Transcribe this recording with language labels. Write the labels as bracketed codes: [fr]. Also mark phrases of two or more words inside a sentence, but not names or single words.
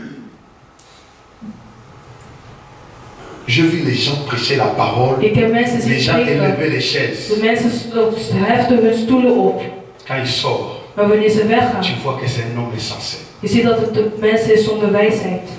[fr] Je vis les gens prêcher la parole. Les gens élever les chaises. [nl] De mensen heften hun stoelen op. [fr] Quand ils sortent. [nl] Maar wanneer ze weggaan. [fr] Tu vois que c'est un homme insensé. [nl] Je ziet dat het de mensen is zonder wijsheid.